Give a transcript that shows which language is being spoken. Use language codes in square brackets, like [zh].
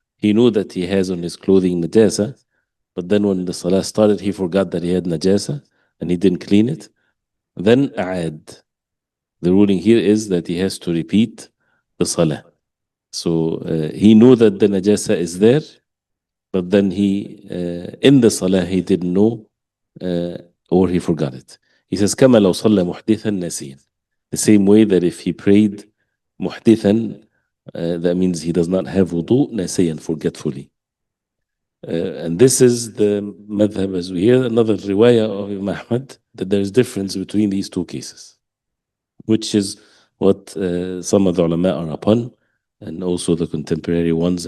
[en] He knew that he has on his clothing najasa, but then when the salah started, he forgot that he had najasa and he didn't clean it. Then أعاد. The ruling here is that he has to repeat the salah. So he knew that the najasa is there, but then he in the salah he didn't know or he forgot it. He says [ar] كما لو صلى محدثا ناسيا. [en] The same way that if he prayed محدثا, that means he does not have wudu, nasiyan, forgetfully. And this is the madhab, as we hear, another riwayah of Imam Ahmad, that there is difference between these two cases, which is what some of the ulama are upon, and also the contemporary ones.